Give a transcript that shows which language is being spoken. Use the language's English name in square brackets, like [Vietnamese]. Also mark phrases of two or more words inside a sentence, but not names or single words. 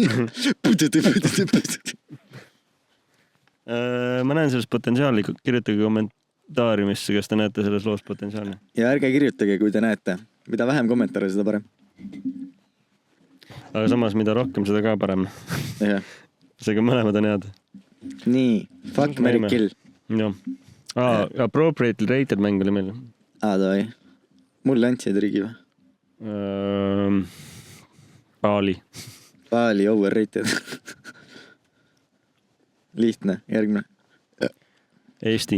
[Estonian] Ma näen selles potentsiaali, kirjutage kommentaariumisse, kas te näete selles loos potentsiaali. Ja ärge kirjutage, kui te näete. Mida vähem kommentaare, seda parem. Aga samas, mida rohkem, seda ka parem. Seega mõlemad on head. Nii, [English] fuck, marry, kill. [Estonian] Jah. [English] Appropriately rated [Estonian] mäng oli meil. Davai. Mulle andsid rigi või? Paali overrated. Lihtne, järgmine. Eesti.